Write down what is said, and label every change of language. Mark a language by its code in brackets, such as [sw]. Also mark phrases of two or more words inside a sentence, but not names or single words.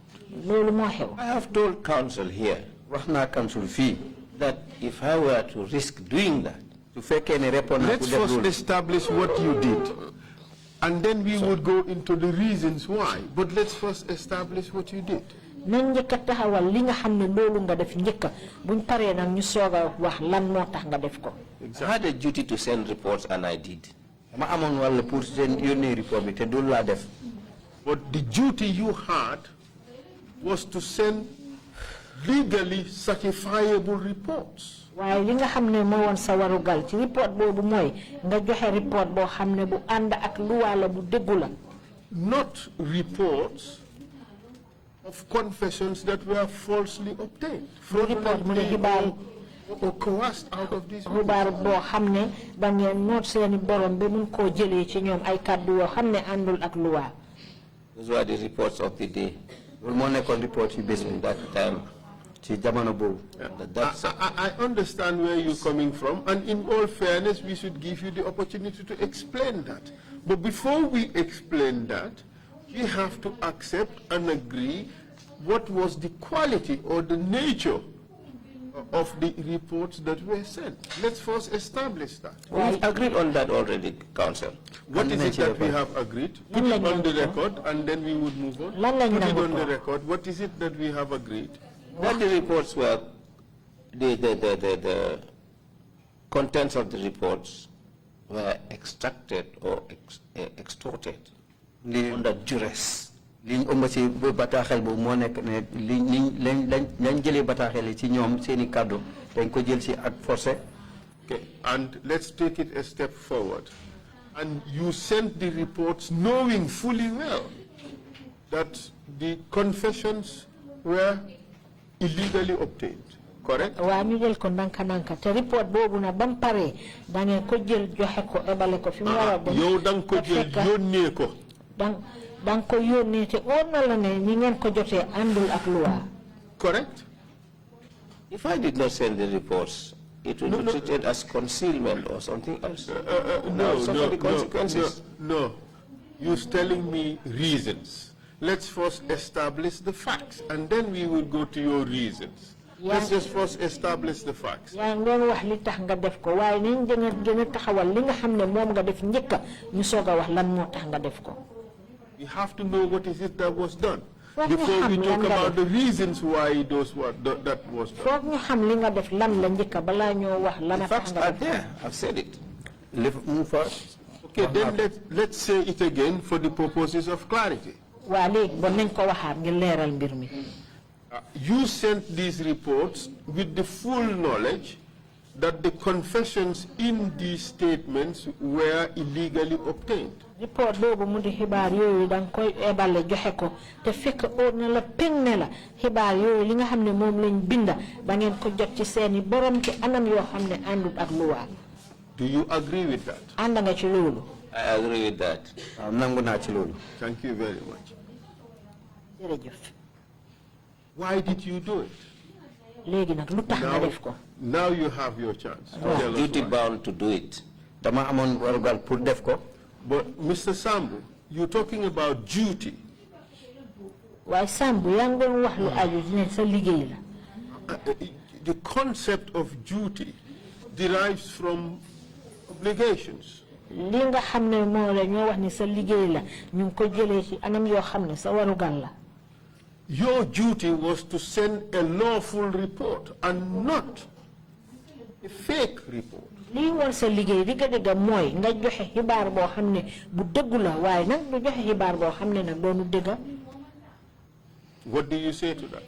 [wo] Loolu moo xew. [en] I have told council here, [wo] wax naa council fii, [en] that if I were to risk doing that, [wo] su fekkee ne répondre naa [en] let's first establish what you did, and then we would go into the reasons why. But let's first establish what you did. [wo] Nañ njëkk a taxawal li nga xam ne loolu nga def njëkk buñ paree nag ñu soog a wax lan moo tax nga def ko. [en] I had a duty to send reports and I did. [wo] Ma amoon wàll pour seen yónnee report bi te du laa def. [en] But the duty you had was to send legally certifiable reports. [wo] Waaye li nga xam ne moo woon sa warugal ci report boobu mooy nga joxe report boo xam ne bu ànd ak luwaa la bu déggu la. [en] Not reports of confessions that were falsely obtained. [wo] Report mu ne xibaar [en] or coerced out of these. [wo] Xibaar boo xam ne da ngeen noot seeni borom ba mun koo jëlee ci ñoom ay kàddu yoo xam ne àndul ak luwaa. [en] Those were the reports of the day. [wo] Loolu moo nekkoon report yu bés bi [en] that time. [wo] ci jamono boobu. [en] I understand where you're coming from, and in all fairness, we should give you the opportunity to explain that. But before we explain that, you have to accept and agree what was the quality or the nature of the reports that were sent. Let's first establish that. We've agreed on that already, Council. What is it that we have agreed? Put it on the record, and then we would move on. Put it on the record. What is it that we have agreed? That the reports were, the contents of the reports were extracted or extorted under duress. [wo] Liñ ëmb ci bataaxel boobu moo nekk ne lañ jëlee bataaxel yi ci ñoom seeni kàddu dañ ko jël ci ak forcé. [en] Okay, and let's take it a step forward. And you sent the reports knowing fully well that the confessions were illegally obtained, correct? [wo] Wa ñu jël ko ndanka ndanka te report bobu na bam paré da ngeen ko jël joxe ko ebale ko fi mu wara dem. Yow dang ko jël yónnee ko. dang ko yónnee te on na la ne ni ngeen ko jotee andul ak loi. [en] Correct? If I did not send the reports, it would be treated as concealment or something else. No. You're telling me reasons. Let's first establish the facts, and then we will go to your reasons. Let's just first establish the facts. [wo] yaa ngi doon wax li tax nga def ko waaye nañ gën a taxawal li nga xam ne moom nga def njëkk ñu soog a wax lan moo tax nga def ko. [en] We have to know what is it that was done before we talk about the reasons why that was done. [wo] foog ñu xam li nga def lan la njëkk balaa ñoo wax lan tax nga def ko. [en] I've said it. Move first. Okay, then let's say it again for the purposes of clarity. [wo] waa léegi bon nañ ko waxaat ngir leeral mbir mi. [en] You sent these reports with the full knowledge that the confessions in these statements were illegally obtained. [wo] Report boobu mu di xibaar yooyu da nga koy ebale joxe ko te fekk óor na la peng ne la xibaar yooyu li nga xam ne moom lañ binda ba ngeen ko jot ci seeni borom ci anam yoo xam ne àndut ak luwaa. [en] Do you agree with that? [wo] ànd nga ci loolu. [en] I agree with that. [wo] nangu naa ci loolu. [en] Thank you very much. [wo] jërëjëf. [en] Why did you do it? [wo] léegi nag lu tax nga def ko. [en] Now you have your chance. Duty bound to do it. [wo] Dama amoon warugal pour def ko. [en] But Mr. Sambou, you're talking about duty. [wo] waaye Sambou yaa ngi doon wax lu aju ne sa liggéey la. [en] The concept of duty derives from obligations. [wo] li nga xam ne moo la ñoo wax ni sa liggéey la ñu ngi ko jëlee ci anam yoo xam ne sa warugal la. [en] Your duty was to send a lawful report and not a fake report. [wo] lii war sa liggéey digga mooy nga joxe xibaar boo xam ne bu dëggu la waaye nag du joxe xibaar boo xam ne nag doonu dëgga. [en] What do you say to that?